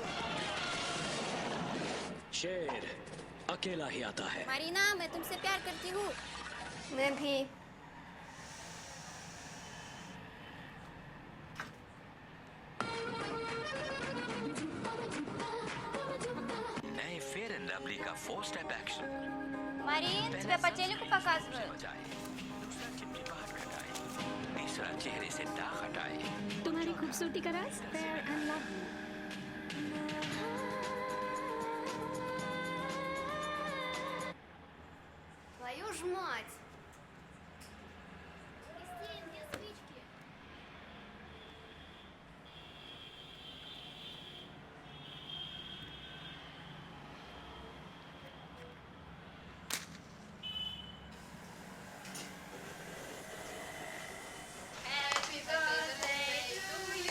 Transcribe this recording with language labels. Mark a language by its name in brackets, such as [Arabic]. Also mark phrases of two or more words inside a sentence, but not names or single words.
[Hindi] शेर अकेला ही आता है. मारीना, मैं तुमसे प्यार करती हूँ. मैं भी. नए फेयर एंड लवली का 4 [English] step action. [Russian] Marin, тебе по телеку показывают. [Hindi] दूसरा चिपचिपाहट घटाए, तीसरा चेहरे से दाग हटाए. तुम्हारी खूबसूरती का राज फेयर एंड लवली. [Russian] Твою ж мать! Кристин, где спички? [English] Happy birthday to you.